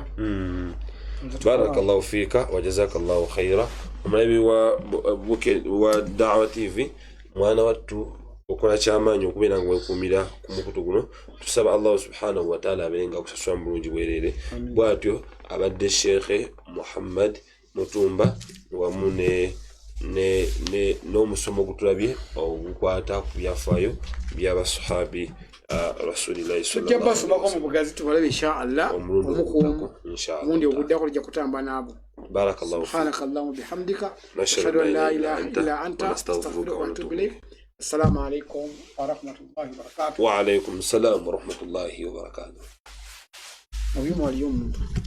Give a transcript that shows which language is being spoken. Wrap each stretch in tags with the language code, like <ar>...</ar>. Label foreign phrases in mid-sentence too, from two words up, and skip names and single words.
<ar>بارك الله فيك وجزاك الله خيرا</ar> <lg>omulabi wa Da'wa TV mwana wattu okola kyamaanyi okubeera nga wekuumira ku mukutu guno tusaba Allah</lg> <ar>سبحانه وتعالى</ar> <lg>abeere nga akusasula mu bulungi bwereere bw'atyo abadde Sheikh Muhammad Mutumba wamu n'omusomo gutulabye ogukwata ku byafaayo by'abasahabi</lg> <ar>رسول الله صلى الله عليه وسلم</ar> <lg>mu bugazi tubalabe inshallah omukuumu omundi oguddako lijja kutamba naabo</lg> <ar>بارك الله سبحانك اللهم وبحمدك أشهد أن لا إله إلا أنت أستغفرك وأتوب إليك السلام عليكم ورحمة الله وبركاته وعليكم السلام ورحمة الله وبركاته</ar> <lg>waliyo omuntu</lg>